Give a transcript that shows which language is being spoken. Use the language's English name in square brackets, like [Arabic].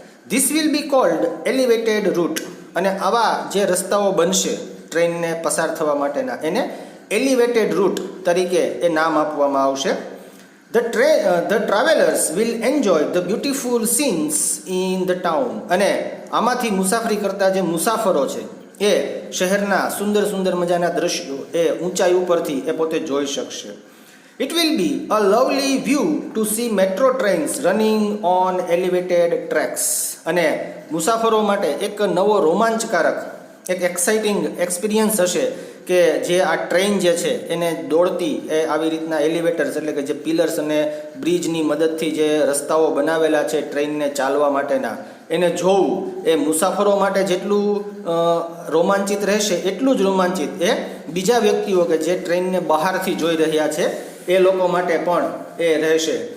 [Gujarati] This will be cold elevated route. અને આવા જે રસ્તાઓ બનશે ટ્રેનને પસાર થવા માટેના એને એલિવેટેડ રૂટ તરીકે એ નામ આપવામાં આવશે. [English] The travellers will enjoy the beautiful scenes in the town. [Gujarati] અને આમાંથી મુસાફરી કરતા જે મુસાફરો છે એ શહેરના સુંદર સુંદર મજાના દ્રશ્યો એ ઊંચાઈ ઉપરથી એ પોતે જોઈ શકશે. [English] It will be a lovely view to see metro trains running on elevated tracks. [Gujarati] અને મુસાફરો માટે એક નવો રોમાંચકારક એક એક્સાઇટિંગ એક્સપિરિયન્સ હશે કે જે આ ટ્રેન જે છે એને દોડતી એ આવી રીતના એલિવેટર્સ એટલે કે જે પિલર્સ અને બ્રિજની મદદથી જે રસ્તાઓ બનાવેલા છે ટ્રેનને ચાલવા માટેના એને જોવું એ મુસાફરો માટે જેટલું રોમાંચિત રહેશે એટલું જ રોમાંચિત એ બીજા વ્યક્તિઓ કે જે ટ્રેનને બહારથી જોઈ રહ્યા છે એ લોકો માટે પણ એ રહેશે.